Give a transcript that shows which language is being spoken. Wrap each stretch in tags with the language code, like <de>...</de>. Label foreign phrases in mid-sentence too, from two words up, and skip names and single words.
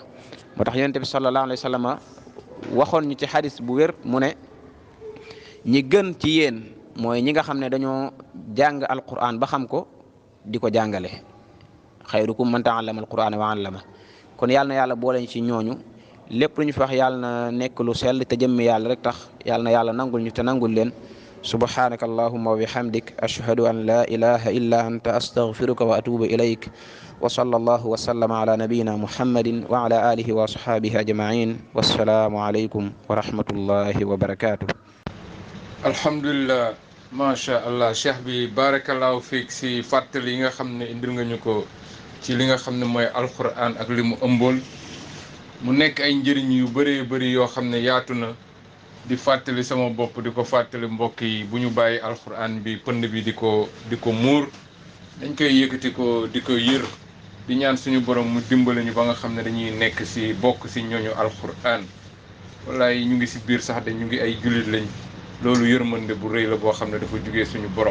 <wo>moo tax yonent bi</wo> <ar>صلى الله عليه وسلم</ar> <wo>waxoon ñu ci xadis bu wér mu ne ñi gën ci yéen mooy ñi nga xam ne dañoo jàng alquran ba xam ko di ko jàngale.</wo> <ar>خيركم من تعلم القرآن وعلّم.</ar> <wo>kon yàlla na yàlla boole ñu ci ñooñu lépp lu ñu fi wax yàlla na nekk lu sell te jëmmi yàlla rek tax yàlla na yàlla nangul ñu te nangul leen.</wo> <ar>سبحانك اللهم وبحمدك أشهد أن لا إله إلا أنت أستغفرك وأتوب إليك وصلى الله وسلم على نبينا محمد وعلى آله وأصحابه أجمعين والسلام عليكم ورحمة الله وبركاته. الحمد لله ما شاء الله</ar> <wo>cheikh bi</wo> <ar>بارك الله فيك</ar> <wo>si fàttali yi nga xam ne indil nga ñu ko ci li nga xam ne mooy alquran ak li mu ëmbool mu nekk ay njëriñ yu bëree bëri yoo xam ne yaatu na. di fàttali sama bopp di ko fàttali mbokk yi bu ñu bàyyi alquran bi pënd bi di ko muur dañ koy yëkkati ko di ko yër di ñaan suñu borom mu dimbali ñu ba nga xam ne dañuy nekk si bokk si ñooñu alquran wallaay ñu ngi si biir sax de ñu ngi ay jullit lañ loolu yërmande bu rëy la boo xam ne dafa jugee suñu borom.</wo>